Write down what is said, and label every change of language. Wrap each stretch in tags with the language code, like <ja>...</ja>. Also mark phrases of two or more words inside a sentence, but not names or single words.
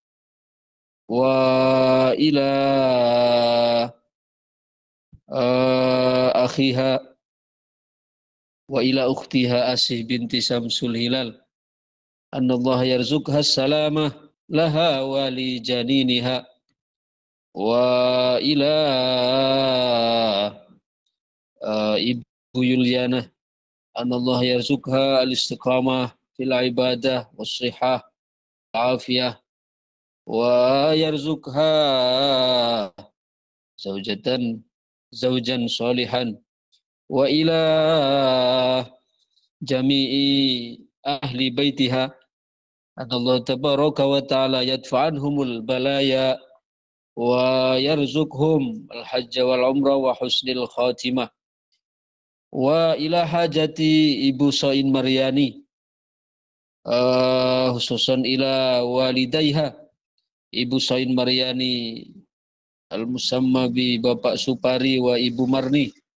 <ar>وإلى أخيها وإلى أختها Asih بنت Samsul Hilal, أن الله يرزقها سلامة لها ولجنينها، وإلى Ibu Yuliana, أن الله يرزقها الاستقامة في العبادة والصحة عافية, ويرزقها زوجا صالحا، وإلى جميع أهل بيتها، أن الله تبارك وتعالى يدفع عنهم البلايا ويرزقهم الحج والعمرة وحسن الخاتمة، وإلى حاجة Ibu Soin Maryani, خصوصا إلى والديها Ibu Soin Maryani المسمى ب Bapak Supari wa Ibu Marni,</ar>